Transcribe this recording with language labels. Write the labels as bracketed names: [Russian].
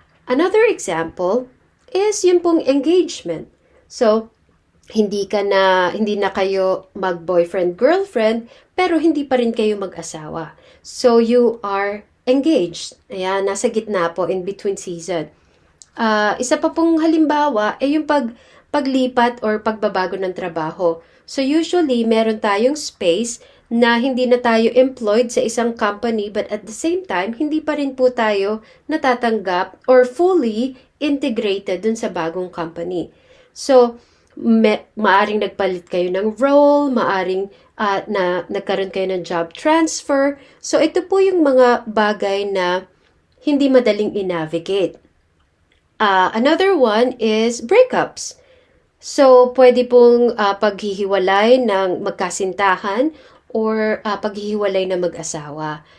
[English] Another example is [Filipino] yung pong [English] engagement. So, [Filipino] hindi na kayo mag-boyfriend girlfriend pero hindi pa rin kayo mag-asawa. [English] So you are engaged. [Filipino] Ayan, nasa gitna po [English] in between season. [Filipino] Isa pa pong halimbawa ay yung paglipat or pagbabago ng trabaho. So usually meron tayong space na hindi na tayo employed sa isang company [English] but at the same time [Filipino] hindi pa rin po tayo natatanggap or [English] fully integrated [Filipino] dun sa bagong company. So maaring nagpalit kayo ng role, maaring na nagkaroon kayo ng job transfer. So ito po yung mga bagay na hindi madaling i-navigate. [English] Another one is breakups. [Filipino] So, pwede pong paghihiwalay ng magkasintahan or paghihiwalay ng mag-asawa.